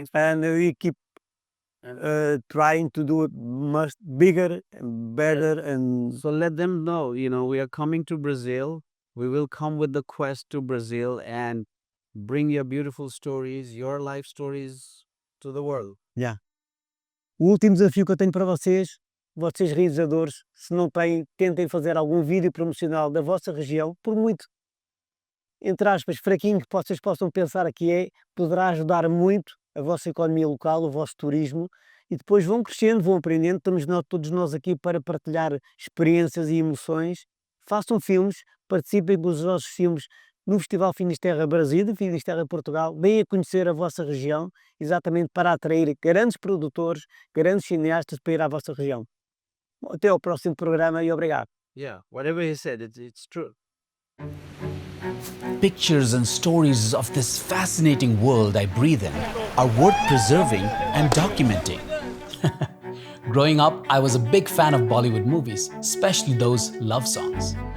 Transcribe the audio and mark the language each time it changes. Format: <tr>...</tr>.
<en>And we keep trying to do it much bigger and better. And So let them know, we are coming to Brazil. We will come with the quest to Brazil and bring your beautiful stories, your life stories to the world.</en> <pt>o último desafio que eu tenho para vocês realizadores, se não têm, tentem fazer algum vídeo promocional da vossa região, por muito, entre aspas, fraquinho que vocês possam pensar que poderá ajudar muito a vossa economia local, o vosso turismo, e depois vão crescendo, vão aprendendo. Estamos todos nós aqui para partilhar experiências e emoções. Façam filmes, participem dos vossos filmes no Festival Finisterra Brasil e Finisterra Portugal. Venham a conhecer a vossa região, exatamente para atrair grandes produtores, grandes cineastas para ir à vossa região. Até ao próximo programa e obrigado.</pt> <en>Yeah, whatever he said, it's true. Pictures and stories of this fascinating world I breathe in are worth preserving and documenting. Growing up, I was a big fan of Bollywood movies, especially those love songs.</en>